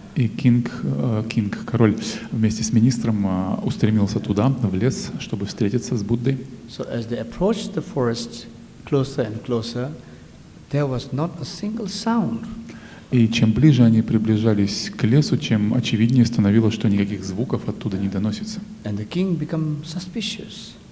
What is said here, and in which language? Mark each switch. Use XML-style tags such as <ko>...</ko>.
<ru>И король, вместе с министром устремился туда, в лес, чтобы встретиться с Буддой.</ru> <en>So as they approached the forest closer and closer, there was not a single sound.</en> <ru>И чем ближе они приближались к лесу, чем очевиднее становилось, что никаких звуков оттуда не доносится.</ru> <en>And the king became suspicious.</en>